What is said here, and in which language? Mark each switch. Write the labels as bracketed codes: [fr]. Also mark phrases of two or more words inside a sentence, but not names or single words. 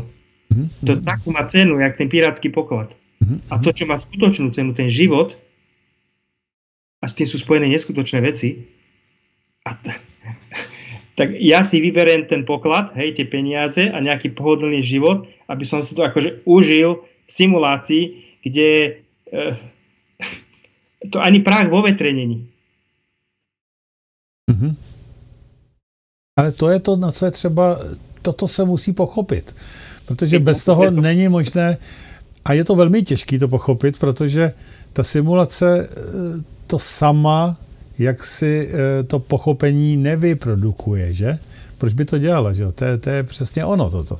[sk] To takú má cenu, jak ten pirátsky poklad. A to, čo má skutočnú cenu, ten život, a s tým sú spojené neskutočné veci, tak ja si vyberiem ten poklad, hej, tie peniaze a nejaký pohodlný život, aby som si to akože užil v simulácii, kde to ani prach vo vetre není. [cs] Ale to je to, na co je třeba, toto se musí pochopit, protože bez toho není možné, a je to velmi těžké to pochopit, protože ta simulace to sama, jak si to pochopení nevyprodukuje, že? Proč by to dělala, že? To je přesně ono toto.